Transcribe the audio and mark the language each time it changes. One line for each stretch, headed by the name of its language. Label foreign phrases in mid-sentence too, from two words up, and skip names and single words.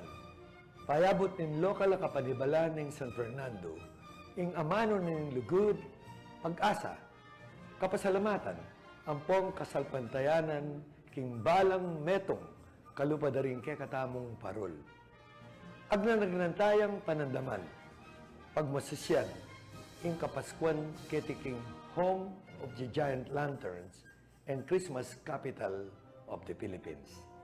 Pampanga: Payabot nin lokal na kapanibala ng San Fernando, ing amano ning lugod, pag-asa, kapasalamatan, ampong kasalpantayanan, king balang metong, kalupadaring kay katamong parol. Agnanagnantayang panandaman, pagmasasyan, ing Kapaskuan ketiking
English: home of the giant lanterns and Christmas capital of the Philippines.